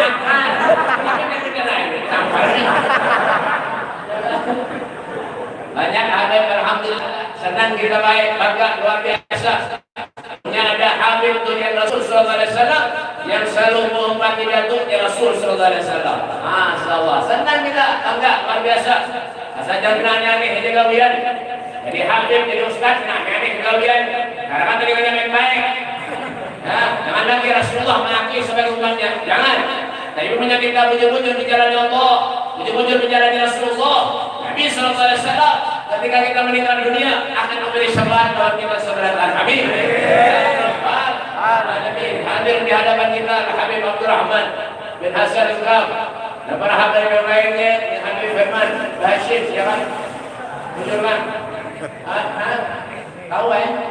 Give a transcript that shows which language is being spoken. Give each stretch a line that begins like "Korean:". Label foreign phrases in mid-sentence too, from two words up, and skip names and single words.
Indonesian: Banyak habaib, alhamdulillah. Senang kita baik, bangga luar biasa. Ada Habib dunia Rasul
Arabic: sallallahu alaihi wasallam
Indonesian: yang selalu mengumpati datuknya Rasul
Arabic: sallallahu alaihi wasallam.
Indonesian: Masyaallah, senang kita, bangga luar biasa. Asal jangan nih ini gawian. Jadi Habib jadi ustaz, nah ini gawian. Karena tadi yang baik. Ya, jangan lagi Rasulullah mengakui sebagai umatnya. Jangan. Tapi punya kita bujur-bujur di jalan Allah, bujur-bujur di jalan Rasulullah. Nabi
Arabic: sallallahu alaihi wasallam
Indonesian: ketika kita meninggal dunia akan memberi syafaat buat kita sebenarnya. Amin. Hadir di hadapan kita Habib Abdul Rahman bin Hasan Al-Qaf dan para habaib yang lainnya, Habib Firman Hashim, ya kan? Bujur kan? Tahu ya?